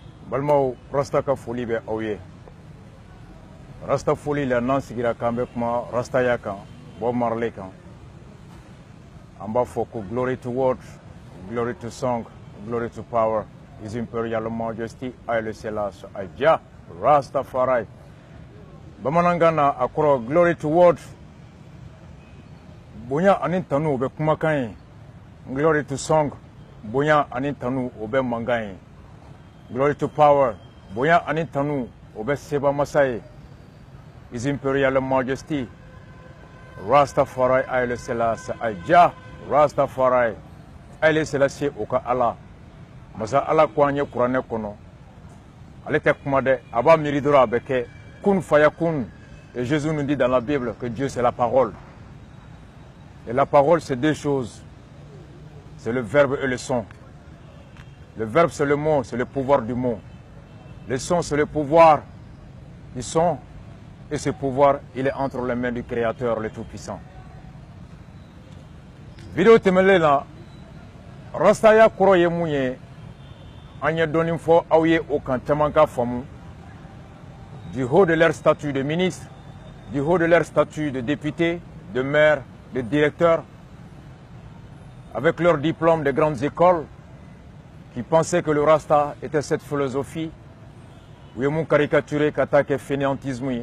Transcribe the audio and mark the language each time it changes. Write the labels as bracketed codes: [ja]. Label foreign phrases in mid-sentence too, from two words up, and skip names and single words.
[bm] balmao rasta ka foli bɛ aw ye rasta foli la n'an sigira k'an bɛ kuma rastaya kan Bob Marley kan an b'a fɔ ko [en] glory to word, glory to song, glory to power, His Imperial Majesty Haile Selassie Jah Rastafari. [bm] Bamanankan na a kɔrɔ [en] glory to word, [bm] bonya ani tanu o bɛ kumakan ye. [en] Glory to song, [bm] bonya ani tanu o bɛ mankan ye. [en] Glory to power, [bm] bonya ani tanu o bɛ seba masa ye. [en] His Imperial Majesty Rastafari Haile Selassie Jah Rastafari Haile Selassie [bm] o ka Ala. Masa Ala ko an ye kuranɛ kɔnɔ. Ale tɛ kuma dɛ, a b'a miiri dɔrɔn a bɛ kɛ. Kun fayakun. [fr] Et Jésus nous dit dans la Bible que Dieu c'est la parole. Et la parole c'est deux choses. C'est le verbe et le son. Le verbe c'est le mot, c'est le pouvoir du mot. Le son c'est le pouvoir du son. Et ce pouvoir, il est entre les mains du Créateur, le Tout-Puissant. [bm] Vidéo temele la, rastaya koro ye mouye, anye donim fo aouye aucun temanka famu, [fr] du haut de leur statut de ministre, du haut de leur statut de député, de maire, de directeur, avec leur diplôme de grandes écoles, qui pensaient que le rasta était cette philosophie, où ils m'ont caricaturé qu'attaque fainéantisme.